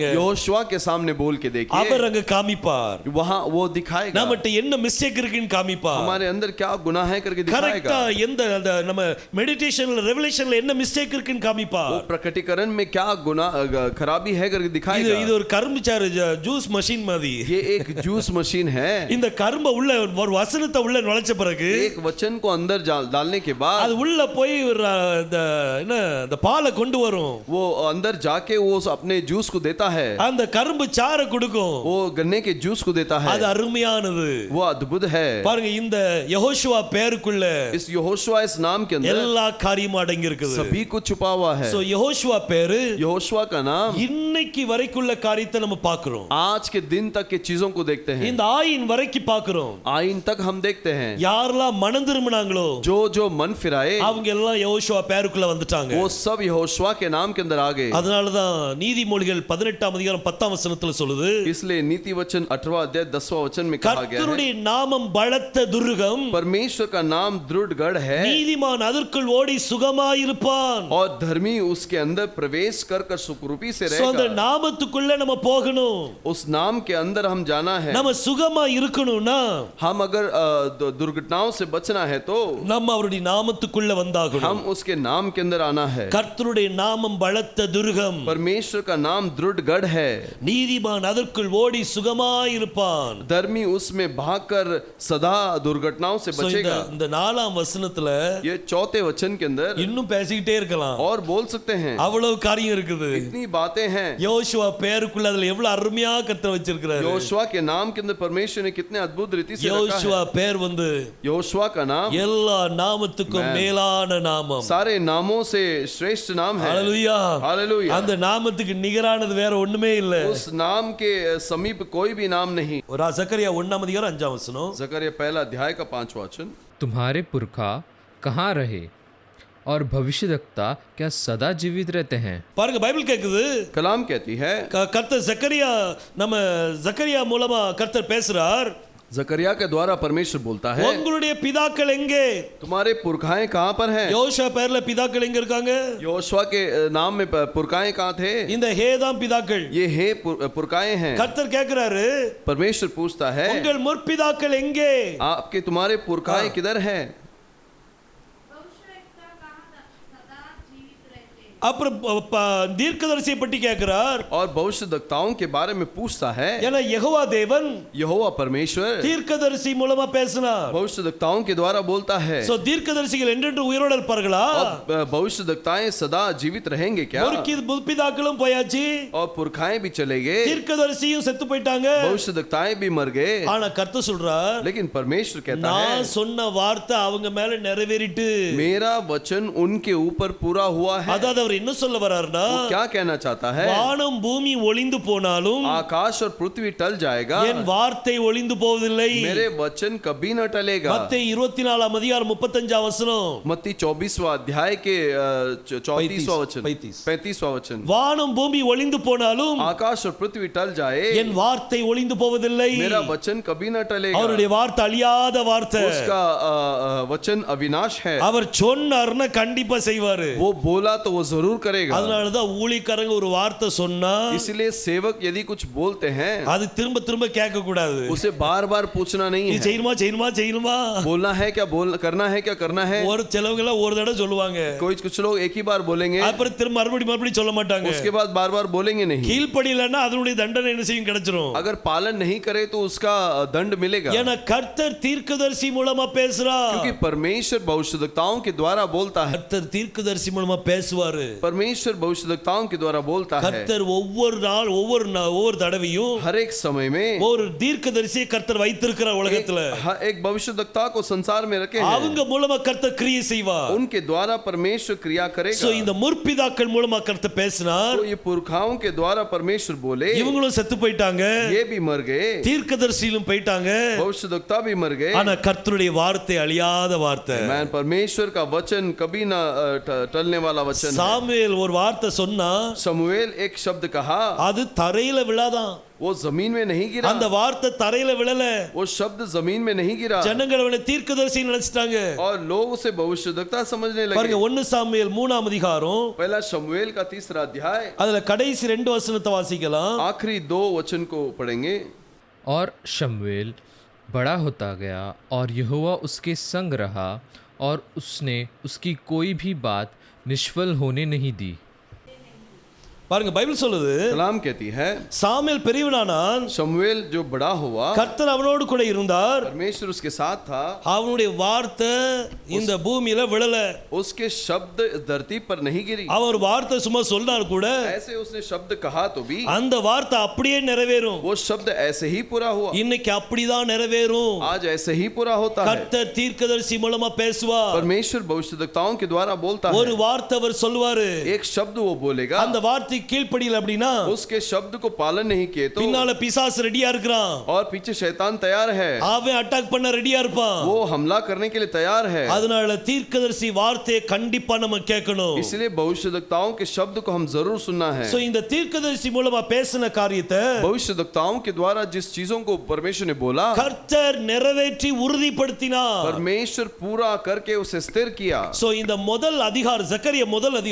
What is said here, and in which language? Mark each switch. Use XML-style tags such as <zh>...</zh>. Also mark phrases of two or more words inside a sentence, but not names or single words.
<hi>यहोशुआ के सामने बोल के देखिए.</hi> <ta>அவர் அங்க காமிப்பார்.</ta> <hi>वहां वो दिखाएगा.</hi> <ta>நம்மட்ட என்ன மிஸ்டேக் இருக்குன்னு காமிப்பார்.</ta> <hi>हमारे अंदर क्या गुनाह है करके दिखाएगा.</hi> <ta>கரெக்ட்டா எந்த அந்த நம்ம மெடிடேஷன்ல ரெவெலேஷன்ல என்ன மிஸ்டேக் இருக்குன்னு காமிப்பார்.</ta> <hi>वो प्रकटीकरण में क्या गुनाह खराबी है करके</hi> <ta>இது</ta> <hi>दिखाएगा.</hi> <ta>இது ஒரு கரும்புச்சாறு</ta> <en>juice machine</en> <ta>மாதிரி.</ta> <hi>ये एक</hi> <en>juice machine</en> <hi>है.</hi> <ta>இந்த கரும்ப உள்ள ஒரு வசனத்தை உள்ள நுழைச்ச பிறகு</ta> <hi>एक वचन को अंदर डालने के बाद</hi> <ta>அது உள்ள போய் இந்த என்ன இந்த பாலை கொண்டு வரும்.</ta> <hi>वो अंदर जाके वो अपने जूस को देता है.</hi> <ta>அந்த கரும்பு சாறை கொடுக்கும்.</ta> <hi>वो गन्ने के जूस को देता है.</hi> <ta>அது அருமையானது.</ta> <hi>वो अद्भुत है.</hi> <ta>பாருங்க, இந்த யெகோஷுவா பேருக்குள்ள</ta> <hi>इस यहोशुआ इस नाम के अंदर</hi> <ta>எல்லா காரியமும் அடங்கி இருக்குது.</ta> <hi>सभी कुछ छुपा हुआ है.</hi> <ta>சோ யெகோஷுவா பேரு</ta> <hi>यहोशुआ का नाम</hi> <ta>இன்னைக்கு வரைக்குள்ள காரியத்தை நம்ம பார்க்கிறோம்.</ta> <hi>आज के दिन तक के चीजों को देखते हैं.</hi> <ta>இந்த ஆயின் வரைக்கும் பார்க்கிறோம்.</ta> <hi>आइन तक हम देखते हैं.</hi> <ta>யாரெல்லாம் மனம் திரும்பினாங்களோ</ta> <hi>जो जो मन फिराए</hi> <ta>அவங்க எல்லாம் யெகோஷுவா பேருக்குள்ள வந்துட்டாங்க.</ta> <hi>वो सब यहोशुआ के नाम के अंदर आ गए.</hi> <ta>அதனால தான் நீதிமொழிகள் 18ஆம் அதிகாரம் 10ஆம் வசனத்துல சொல்லுது,</ta> <hi>इसलिए नीति वचन 8वां अध्याय 10वां वचन में कहा गया है,</hi> <ta>கர்த்தருடைய நாமம் பலத்த துர்கம்,</ta> <hi>परमेश्वर का नाम दृढ़ गढ़ है</hi> <ta>நீதிமான் அதற்குள் ஓடி சுகமாயிருப்பான்.</ta> <hi>और धर्मी उसके अंदर प्रवेश कर कर सुखरूपी से</hi> <ta>சோ அந்த</ta> <hi>रहेगा.</hi> <ta>நாமத்துக்குள்ள நம்ம போகணும்.</ta> <hi>उस नाम के अंदर हम जाना है.</hi> <ta>நம்ம சுகமா இருக்கணும்னா</ta> <hi>हम अगर दुर्घटनाओं से बचना है तो</hi> <ta>நம்ம அவருடைய நாமத்துக்குள்ள வந்தாகணும்.</ta> <hi>हम उसके नाम के अंदर आना है।</hi> <ta>கர்த்தருடைய நாமம் பலத்த துர்கம்.</ta> <hi>परमेश्वर का नाम दृढ़ गढ़ है।</hi> <ta>நீதிமான் அதற்குள் ஓடி சுகமாயிருப்பான்.</ta> <hi>धर्मी उसमें भागकर सदा दुर्घटनाओं से बचेगा।</hi> <ta>இந்த 4ஆம் வசனத்துல</ta> <hi>ये चौथे वचन के अंदर</hi> <ta>இன்னும் பேசிக்கிட்டே இருக்கலாம்.</ta> <hi>और बोल सकते हैं,</hi> <ta>அவ்வளவு காரியம் இருக்குது.</ta> <hi>इतनी बातें हैं।</hi> <ta>யோசுவா பேருக்குள்ள அதுல எவ்வளவு அருமையா கர்த்தர் வச்சிருக்கிறாரு.</ta> <hi>योशुआ के नाम के अंदर परमेश्वर ने कितने अद्भुत रीति से रखा</hi> <ta>யோசுவா</ta> <hi>है।</hi> <ta>பேர் வந்து</ta> <hi>योशुआ का नाम</hi> <ta>எல்லா நாமத்துக்கும் மேலான நாமம்.</ta> <hi>सारे नामों से श्रेष्ठ नाम है।</hi> <ta>ஹalleluya.</ta> <hi>हालेलुया।</hi> <ta>அந்த நாமத்துக்கு நிகரானது வேற ஒண்ணுமே இல்ல.</ta> <hi>उस नाम के समीप कोई भी नाम नहीं।</hi> <ta>ஒரு சக்கரியா 1ஆம் அதிகாரம் 5ஆம் வசனம்.</ta> <hi>जकरिया पहला अध्याय का 5वां वचन, तुम्हारे पुरखा कहाँ रहे और भविष्यद्वक्ता क्या सदा जीवित रहते हैं?</hi> <ta>பாருங்க பைபிள் கேக்குது.</ta> <hi>कलाम कहती है,</hi> <ta>கர்த்தர் ஜக்கரியா நம்ம ஜக்கரியா மூலமா கர்த்தர் பேசுறார்.</ta> <hi>जकरिया के द्वारा परमेश्वर बोलता है,</hi> <ta>உங்களுடைய பிதாக்கள் எங்கே?</ta> <hi>तुम्हारे पुरखाएं कहाँ पर हैं?</hi> <ta>யோசுவா பேர்ல பிதாக்கள் எங்க இருக்காங்க?</ta> <hi>योशुआ के नाम में पुरखाएं कहाँ थे?</hi> <ta>இந்த ஹேதாம் பிதாக்கள்.</ta> <hi>ये हे पुरखाएं हैं।</hi> <ta>கர்த்தர் கேக்குறாரு,</ta> <hi>परमेश्वर पूछता है,</hi> <ta>உங்கள் முற்பிதாக்கள் எங்கே?</ta> <hi>आपके तुम्हारे पुरखाएं किधर हैं?</hi> <ta>அப்புறம் தீர்க்கதரிசியை பற்றி கேட்கிறார்.</ta> <hi>और भविष्यद्वक्ताओं के बारे में पूछता है,</hi> <ta>ஏன்னா யெகோவா தேவன்</ta> <hi>यहोवा परमेश्वर</hi> <ta>தீர்க்கதரிசி மூலமா பேசினார்.</ta> <hi>भविष्यद्वक्ताओं के द्वारा बोलता है।</hi> <ta>சோ தீர்க்கதரிசிகள் என்றென்று உயிரோடு இருப்பார்களா?</ta> <hi>और भविष्यद्वक्ताएं सदा जीवित रहेंगे क्या?</hi> <ta>முற்பிதாக்களும் போயாச்சு,</ta> <hi>और पुरखाएं भी चले गए,</hi> <ta>தீர்க்கதரிசியும் செத்து போயிட்டாங்க.</ta> <hi>भविष्यद्वक्ताएं भी मर गए।</hi> <ta>ஆனா கர்த்தர் சொல்றார்,</ta> <hi>लेकिन परमेश्वर कहता है,</hi> <ta>நான் சொன்ன வார்த்தை அவங்க மேல நிறைவேறிட்டு.</ta> <hi>मेरा वचन उनके ऊपर पूरा हुआ है।</hi> <ta>அதாவது அவர் என்ன சொல்ல வராருன்னா,</ta> <hi>वो क्या कहना चाहता है?</hi> <ta>வானம் பூமி ஒளிந்து போனாலும்</ta> <hi>आकाश और पृथ्वी टल जाएगा,</hi> <ta>என் வார்த்தை ஒளிந்து போவதில்லை.</ta> <hi>मेरे वचन कभी न टलेगा।</hi> <ta>மத்தேயு 24ஆம் அதிகாரம் 35ஆம் வசனம்.</ta> <hi>मत्ती 24वां अध्याय के 34वां वचन, 35वां वचन,</hi> <ta>வானம் பூமி ஒளிந்து போனாலும்</ta> <hi>आकाश और पृथ्वी टल जाए,</hi> <ta>என் வார்த்தை ஒளிந்து போவதில்லை.</ta> <hi>मेरा वचन कभी न टलेगा।</hi> <ta>அவருடைய வார்த்தை அழியாத வார்த்தை.</ta> <hi>उसका वचन अविनाश है।</hi> <ta>அவர் சொன்னார்னா கண்டிப்பா செய்வாரு.</ta> <hi>वो बोला तो वो जरूर करेगा।</hi> <ta>அதனால தான் ஊழியக்காரங்க ஒரு வார்த்தை சொன்னா</ta> <hi>इसलिए सेवक यदि कुछ बोलते हैं,</hi> <ta>அது திரும்ப திரும்ப கேட்க கூடாது.</ta> <hi>उसे बार बार पूछना नहीं</hi> <ta>இது</ta> <hi>है।</hi> <ta>செய்யணுமா செய்யணுமா செய்யணுமா,</ta> <hi>बोलना है क्या, बोलना करना है क्या करना है।</hi> <ta>ஒரு சிலவங்க எல்லாம் ஒரு தடவை சொல்லுவாங்க,</ta> <hi>कुछ लोग एक ही बार बोलेंगे,</hi> <ta>அப்புறம் திரும்ப மறுபடியும் சொல்ல மாட்டாங்க.</ta> <hi>उसके बाद बार बार बोलेंगे नहीं।</hi> <ta>கீழ்ப்படியலன்னா அதனுடைய தண்டனை என்ன செய்யும், கிடைச்சிரும்.</ta> <hi>अगर पालन नहीं करे तो उसका दंड मिलेगा।</hi> <ta>ஏன்னா கர்த்தர் தீர்க்கதரிசி மூலமா பேசுறார்.</ta> <hi>क्योंकि परमेश्वर भविष्यद्वक्ताओं के द्वारा बोलता है।</hi> <ta>கர்த்தர் தீர்க்கதரிசி மூலமா பேசுவாரு.</ta> <hi>परमेश्वर भविष्यद्वक्ताओं के द्वारा बोलता है।</hi> <ta>கர்த்தர் ஒவ்வொரு நாள் ஒவ்வொரு தடவையும்</ta> <hi>हर एक समय में</hi> <ta>ஒரு தீர்க்கதரிசியை கர்த்தர் வைத்திருக்கிறார் உலகத்துல.</ta> <hi>एक भविष्यद्वक्ता को संसार में रखे हैं।</hi> <ta>அவங்க மூலமா கர்த்தர் கிரியை செய்வார்.</ta> <hi>उनके द्वारा परमेश्वर क्रिया करेगा।</hi> <ta>சோ இந்த முற்பிதாக்கள் மூலமா கர்த்தர் பேசினார்.</ta> <hi>तो ये पुरखाओं के द्वारा परमेश्वर बोले,</hi> <ta>இவங்களும் செத்து போயிட்டாங்க,</ta> <hi>ये भी मर गए,</hi> <ta>தீர்க்கதரிசியும் போயிட்டாங்க.</ta> <hi>भविष्यद्वक्ता भी मर गए।</hi> <ta>ஆனா கர்த்தருடைய வார்த்தை அழியாத வார்த்தை.</ta> <hi>मैं परमेश्वर का वचन कभी ना टलने वाला वचन है।</hi> <ta>சாமுவேல் ஒரு வார்த்தை சொன்னா</ta> <hi>शमूएल एक शब्द कहा,</hi> <ta>அது தரையில விழாதான்.</ta> <hi>वो जमीन में नहीं गिरा।</hi> <ta>அந்த வார்த்தை தரையில விழல.</ta> <hi>वो शब्द जमीन में नहीं गिरा</hi> <ta>ஜனங்கள் அவனை தீர்க்கதரிசி நினைச்சிட்டாங்க.</ta> <hi>और लोग उसे भविष्यद्वक्ता समझने</hi> <ta>பாருங்க</ta> <hi>लगे।</hi> <ta>1 சாமுவேல் 3ஆம் அதிகாரம்,</ta> <hi>पहला शमूएल का 3रा अध्याय,</hi> <ta>அதுல கடைசி 2 வசனத்தை வாசிக்கலாம்.</ta> <hi>आखिरी 2 वचन को पढ़ेंगे। और शमूएल बड़ा होता गया और यहोवा उसके संग रहा और उसने उसकी कोई भी बात निष्फल होने नहीं दी।</hi> <ta>பாருங்க பைபிள் சொல்லுது,</ta> <hi>कलाम कहती है,</hi> <ta>சாமுவேல் பெரியவனானான்,</ta> <hi>शमूएल जो बड़ा हुआ,</hi> <ta>கர்த்தர் அவனோடு கூட இருந்தார்,</ta> <hi>परमेश्वर उसके साथ था,</hi> <ta>அவனுடைய வார்த்தை இந்த பூமியில விழல.</ta> <hi>उसके शब्द धरती पर नहीं गिरी।</hi> <ta>அவர் வார்த்தை சும்மா சொன்னார் கூட</ta> <hi>ऐसे उसने शब्द कहा तो भी</hi> <ta>அந்த வார்த்தை அப்படியே நிறைவேறும்.</ta> <hi>वो शब्द ऐसे ही पूरा हुआ।</hi> <ta>இன்னைக்கு அப்படிதான் நிறைவேறும்.</ta> <hi>आज ऐसे ही पूरा होता है।</hi> <ta>கர்த்தர் தீர்க்கதரிசி மூலமா பேசுவார்.</ta> <hi>परमेश्वर भविष्यद्वक्ताओं के द्वारा बोलता</hi> <ta>ஒரு</ta> <hi>है।</hi> <ta>வார்த்தை அவர் சொல்வாரு,</ta> <hi>एक शब्द वो बोलेगा,</hi> <ta>அந்த வார்த்தை கீழ்ப்படியல அப்படினா</ta> <hi>उसके शब्द को पालन नहीं किए तो</hi> <ta>பின்னால பிசாசு ரெடியா இருக்கிறான்,</ta> <hi>और पीछे शैतान तैयार है,</hi> <ta>அவன் அட்டாக் பண்ண ரெடியா இருப்பான்.</ta> <hi>वो हमला करने के लिए तैयार है।</hi> <ta>அதனால தீர்க்கதரிசி வார்த்தையை கண்டிப்பா நம்ம கேட்கணும்.</ta> <hi>इसलिए भविष्यद्वक्ताओं के शब्द को हम जरूर सुनना है।</hi> <ta>சோ இந்த தீர்க்கதரிசி மூலமா பேசின காரியத்தை</ta> <hi>भविष्यद्वक्ताओं के द्वारा जिस चीजों को परमेश्वर ने बोला,</hi> <ta>கர்த்தர் நிறைவேற்றி உறுதிப்படுத்தினார்.</ta> <hi>परमेश्वर पूरा करके उसे स्थिर किया।</hi> <ta>சோ இந்த முதல் அதிகாரம், ஜக்கரியா முதல் அதிகாரத்துல</ta>